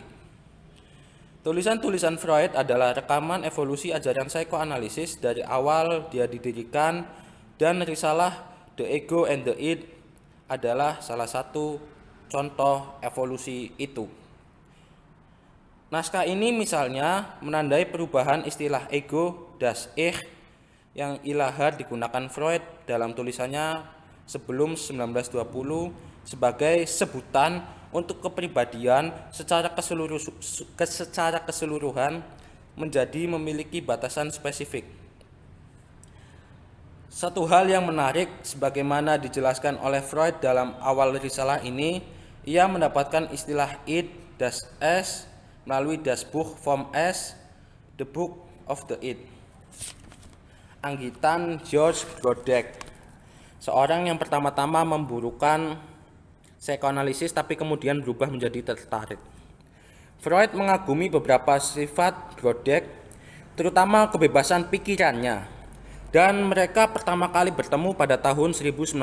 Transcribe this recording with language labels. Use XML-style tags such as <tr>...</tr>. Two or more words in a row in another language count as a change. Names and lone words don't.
<id>Tulisan-tulisan Freud adalah rekaman evolusi ajaran psikoanalisis dari awal dia didirikan, dan risalah The Ego and the Id adalah salah satu contoh evolusi itu. Naskah ini misalnya menandai perubahan istilah ego</id> <de>das Ich</de> <id>yang ilahar digunakan Freud dalam tulisannya sebelum 1920 sebagai sebutan untuk kepribadian secara keseluruhan menjadi memiliki batasan spesifik. Satu hal yang menarik, sebagaimana dijelaskan oleh Freud dalam awal risalah ini, ia mendapatkan istilah id</id> <de>das Es</de> <id>melalui das Buch vom Es, The Book of the Id, anggitan George Grodeck, seorang yang pertama-tama memburukan psikoanalisis tapi kemudian berubah menjadi tertarik. Freud mengagumi beberapa sifat Grodeck, terutama kebebasan pikirannya, dan mereka pertama kali bertemu pada tahun 1920.</id>